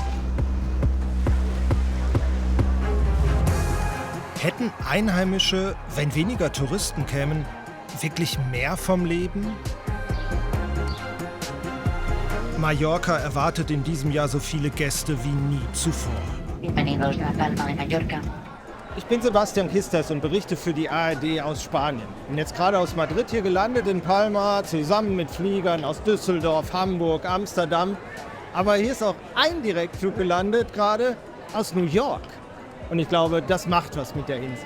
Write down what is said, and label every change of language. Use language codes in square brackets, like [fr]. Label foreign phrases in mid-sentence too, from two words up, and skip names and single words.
[de] Hätten Einheimische, wenn weniger Touristen kämen, wirklich mehr vom Leben? Mallorca erwartet in diesem Jahr so viele Gäste wie nie zuvor. [es] Bienvenidos a Palma de Mallorca. [de] Ich bin Sebastian Kisters und berichte für die ARD aus Spanien. Bin jetzt gerade aus Madrid hier gelandet in Palma, zusammen mit Fliegern aus Düsseldorf, Hamburg, Amsterdam. Aber hier ist auch ein Direktflug gelandet, gerade aus New York. Und ich glaube, das macht was mit der Insel.